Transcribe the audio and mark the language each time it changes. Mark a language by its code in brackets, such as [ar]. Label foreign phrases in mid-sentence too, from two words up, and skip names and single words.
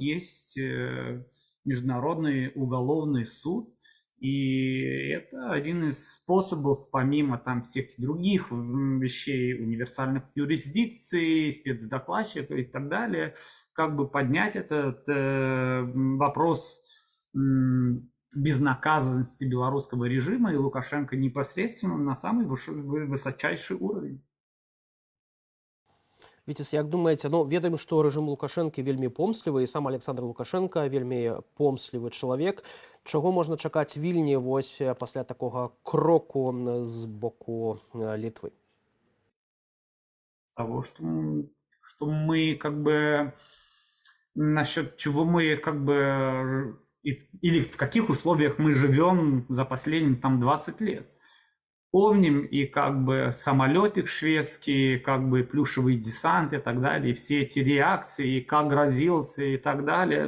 [ru] есть Международный уголовный суд, и это один из способов, помимо всех других вещей, универсальных юрисдикций, спецдокладчиков и так далее, поднять этот вопрос безнаказанности белорусского режима и Лукашенко непосредственно на самый высочайший уровень. [be] Віціс, як думаеце, ведаем, што рэжым Лукашэнкі вельмі помслівы, і сам Александр Лукашенко вельмі помслівы чалавек. Чаго можна чакаць Вільні пасля такога кроку з боку Літвы? [ru] Того, что что мы как бы насчет чего мы как бы или в каких условиях мы живем за последние там 20 лет. Помним и как бы самолетик шведский, как бы плюшевый десант и так далее, и все эти реакции, и как грозился и так далее.